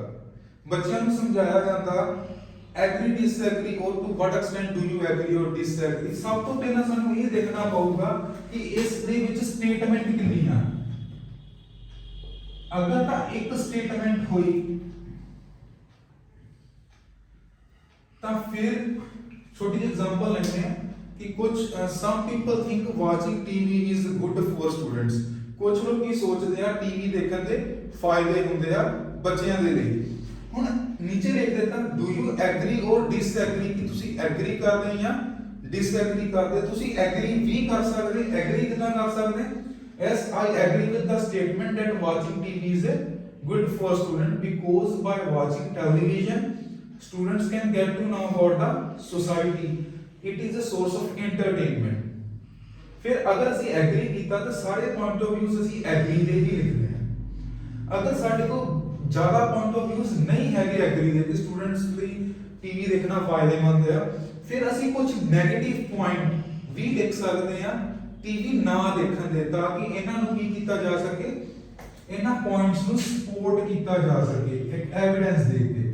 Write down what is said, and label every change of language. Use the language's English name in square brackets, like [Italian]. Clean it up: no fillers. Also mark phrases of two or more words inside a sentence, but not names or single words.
[Punjabi] ਬੱਚਿਆਂ ਨੂੰ ਸਮਝਾਇਆ ਜਾਂਦਾ [English] agree disagree or to what extent do you agree or disagree. [Punjabi] ਸਭ ਤੋਂ ਪਹਿਲਾਂ ਸਾਨੂੰ ਇਹ ਦੇਖਣਾ ਪਊਗਾ ਕਿ ਇਸ ਦੇ ਵਿੱਚ ਸਟੇਟਮੈਂਟ ਕਿੰਨੀਆਂ। ਅਗਰ ਤਾਂ ਇੱਕ ਸਟੇਟਮੈਂਟ ਹੋਈ ਤਾਂ ਫਿਰ ਛੋਟੀ ਜਿਹੀ ਐਗਜ਼ਾਮਪਲ ਲੈਂਦੇ ਆ [Hindi] कि कुछ [English] some people think watching TV is good for students। [Punjabi] ਕੁਝ ਲੋਕੀ ਸੋਚਦੇ ਆ ਟੀਵੀ ਦੇਖਣ ਦੇ ਫਾਇਦੇ ਹੁੰਦੇ ਆ ਬੱਚਿਆਂ ਦੇ ਲਈ। ਹੁਣ ਨੀਚੇ ਲਿਖ ਦਿੱਤਾ [English] do you agree or disagree, [Punjabi] ਕਿ ਤੁਸੀਂ ਐਗਰੀ ਕਰਦੇ ਜਾਂ ਡਿਸਐਗਰੀ ਕਰਦੇ। ਤੁਸੀਂ ਐਗਰੀ ਵੀ ਕਰ ਸਕਦੇ, ਐਗਰੀ ਕਿਦਾਂ ਕਰ ਸਕਦੇ? [English] yes I agree with the statement that watching TV is good for student because by watching television students can get to know about the society, it is a source of entertainment। [Punjabi] ਫਿਰ ਅਗਰ ਅਸੀਂ ਐਗਰੀ ਕੀਤਾ ਤਾਂ ਸਾਰੇ [English] point of views [Punjabi] ਅਸੀਂ ਐਗਰੀ ਦੇ ਹੀ ਲਿਖਦੇ ਹਾਂ। ਅਗਰ ਸਾਡੇ ਕੋਲ ਜ਼ਿਆਦਾ [English] point of views [Punjabi] ਨਹੀਂ ਹੈਗੇ ਐਗਰੀ ਦੇ ਕਿ ਸਟੂਡੈਂਟਸ ਲਈ ਟੀਵੀ ਦੇਖਣਾ ਫਾਇਦੇਮੰਦ ਆ, ਫਿਰ ਅਸੀਂ ਕੁਝ [English] negative point [Punjabi] ਵੀ ਲਿਖ ਸਕਦੇ ਹਾਂ ਟੀਵੀ ਨਾ ਦੇਖਣ ਦੇ, ਤਾਂ ਕਿ ਇਹਨਾਂ ਨੂੰ ਕੀ ਕੀਤਾ ਜਾ ਸਕੇ, ਇਹਨਾਂ ਪੁਆਇੰਟਸ ਨੂੰ ਸਪੋਰਟ ਕੀਤਾ ਜਾ ਸਕੇ ਇੱਕ ਐਵੀਡੈਂਸ ਦੇ ਕੇ।